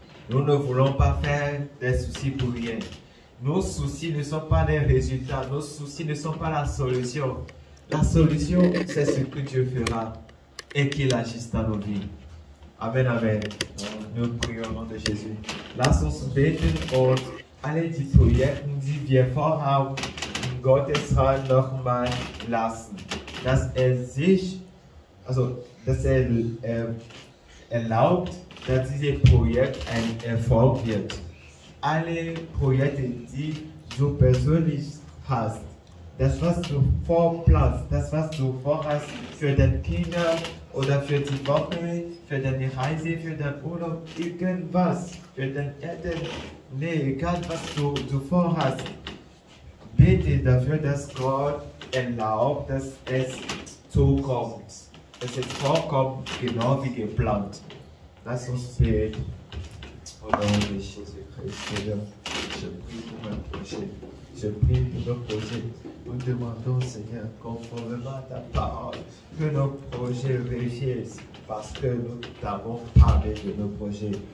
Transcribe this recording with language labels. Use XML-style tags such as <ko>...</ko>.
<fr>Nous ne voulons pas faire des soucis pour rien. Nos soucis ne sont pas les résultats, nos soucis ne sont pas la solution. La solution, c'est ce que Dieu fera et qu'il agisse dans nos vies. Amen, amen. Nous prions au nom de Jésus.</fr> <de>Lass uns beten und alle die Projekte, die wir vorhaben, in Gottes Hand nochmal lassen. Dass sich, dass erlaubt, dass dieses Projekt ein Erfolg wird. Alle Projekte, die du persönlich hast, das, was du vorplanst, das, was du vorhast für deine Kinder oder für die Woche, für deine Reise, für deinen Urlaub, irgendwas, für deine Eltern, nee, egal was du vorhast, bete dafür, dass Gott erlaubt, dass es zukommt, dass es vorkommt, genau wie geplant. Lass uns beten.</de> <fr>Au nom de Jésus-Christ, Seigneur, je prie pour mes projets. Je prie pour nos projets. Nous demandons, Seigneur, conformément à ta parole, que nos projets réussissent parce que nous t'avons parlé de nos projets.</fr>